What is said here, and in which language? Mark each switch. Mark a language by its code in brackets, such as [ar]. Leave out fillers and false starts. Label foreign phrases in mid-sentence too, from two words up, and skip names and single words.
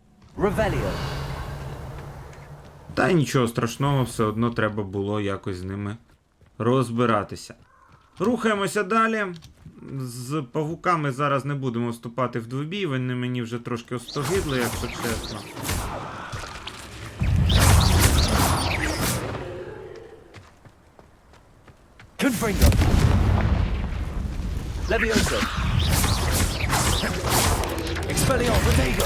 [uk] Та нічого страшного, все одно треба було якось з ними розбиратися. Рухаємося далі. З павуками зараз не будемо вступати в двобій, вони мені вже трошки остогидли, якщо чесно. Leviosa! Expelliarmus, [en] there you go!